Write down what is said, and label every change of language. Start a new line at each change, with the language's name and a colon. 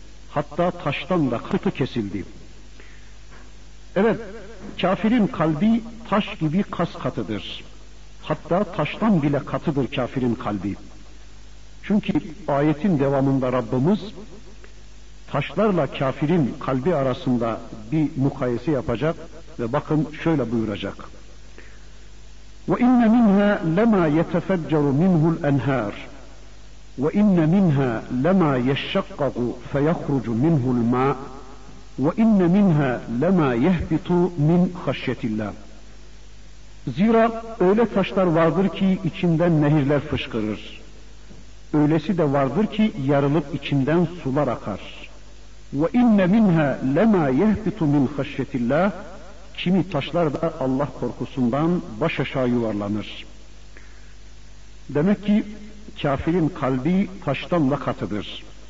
Turkish: Hatta taştan da katı kesildi. Evet, kafirin kalbi taş gibi kas katıdır. Hatta taştan bile katıdır kafirin kalbi. Çünkü ayetin devamında Rabbimiz taşlarla kafirin kalbi arasında bir mukayese yapacak ve bakın şöyle buyuracak.
Arabic: وَاِنَّ مِنْهَا لَمَا يَتَفَجَّرُ مِنْهُ الْاَنْهَارِ وَاِنَّ مِنْهَا لَمَا يَشَّقَّقُ فَيَخْرُجُ مِنْهُ الْمَاءِ وَاِنَّ مِنْهَا لَمَا يَهْبِطُ مِنْ خَشْيَةِ اللّٰهِ
Turkish: Zira öyle taşlar vardır ki içinden nehirler fışkırır. Öylesi de vardır ki yarılıp içinden sular akar.
Arabic: وَاِنَّ مِنْهَا لَمَا يَهْبِطُ مِنْ خَشْيَةِ اللّٰهِ
Turkish: Kimi taşlar da Allah korkusundan baş aşağı yuvarlanır. Demek ki kafirin kalbi taştan da katıdır.